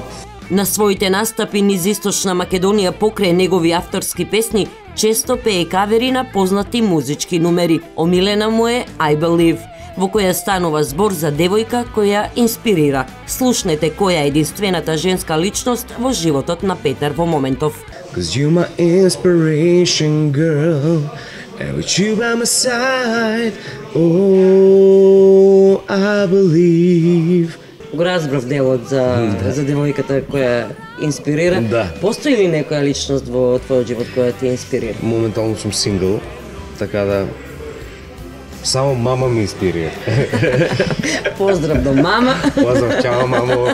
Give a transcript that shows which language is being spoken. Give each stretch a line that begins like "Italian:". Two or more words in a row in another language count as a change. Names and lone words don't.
Macedonian: На своите настапи низ Источна Македонија покрај негови авторски песни често пее кавери на познати музички numeri. Омилена му е I Believe, во која станува збор за девојка која инспирира. Слушнете која е единствената женска личност во животот на Петар во моментов.
English: 'Cause you my inspiration, girl, and with you by my side, oh, I believe.
Macedonian: Го разбрав делот за девојката која инспирира. Да. Постои ли некоја личност во твојот живот која ти инспирира? Моментално сум сингл, така да само мама ми инспирира. Поздрав до мама. Поздрав, чао, мамо.